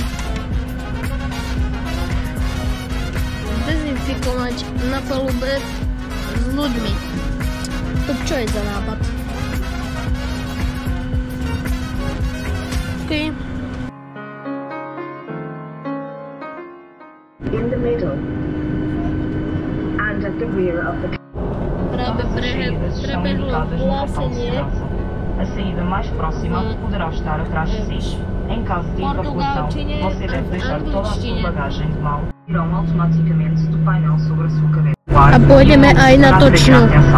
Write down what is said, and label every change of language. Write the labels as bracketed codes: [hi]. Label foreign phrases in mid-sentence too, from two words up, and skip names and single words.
[sk] Dezinfikovať na palube s ľuďmi. To čo je za nápad? OK. [en] In the middle and at the rear of the [sk] Práve prebehlo hlásenie. [pt] A saída mais próxima poderá estar atrás de si. Em caso de evacuação, você deve deixar toda a sua bagagem de mão. Irão automaticamente do painel sobre a sua cabeça. [sk] A pôjdeme aj na točnú.